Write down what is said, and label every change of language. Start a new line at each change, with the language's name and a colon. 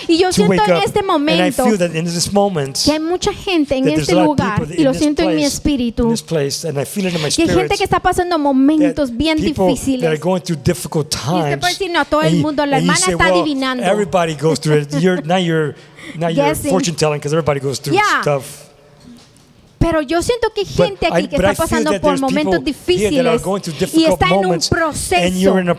Spanish: Y yo siento en este momento que hay mucha gente en este lugar, y lo siento en mi espíritu, que hay gente que está pasando momentos bien difíciles. Y usted puede decir, no, todo el mundo, la hermana está adivinando.
English: Everybody goes through it. Now you're fortune telling because everybody goes through stuff.
Spanish: Pero yo siento que hay gente aquí que está pasando por momentos difíciles y está en un proceso.